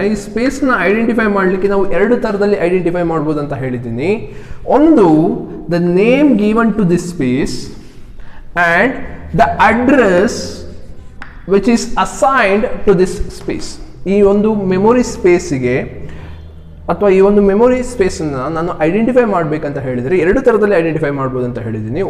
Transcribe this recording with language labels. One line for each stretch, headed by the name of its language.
Kannada: ಈ ಸ್ಪೇಸ್ನ ಐಡೆಂಟಿಫೈ ಮಾಡಲಿಕ್ಕೆ ನಾವು 2 ಥರದಲ್ಲಿ ಐಡೆಂಟಿಫೈ ಮಾಡ್ಬೋದು ಅಂತ ಹೇಳಿದ್ದೀನಿ.
English: ಒಂದು, the name given to this space and the address which is assigned to this space.
Kannada: ಈ ಒಂದು ಮೆಮೊರಿ ಸ್ಪೇಸಿಗೆ ಅಥವಾ ಈ ಒಂದು ಮೆಮೊರಿ ಸ್ಪೇಸನ್ನು ನಾನು ಐಡೆಂಟಿಫೈ ಮಾಡಬೇಕಂತ ಹೇಳಿದರೆ 2 ಥರದಲ್ಲಿ ಐಡೆಂಟಿಫೈ ಮಾಡ್ಬೋದು ಅಂತ ಹೇಳಿದ್ದೀನಿ.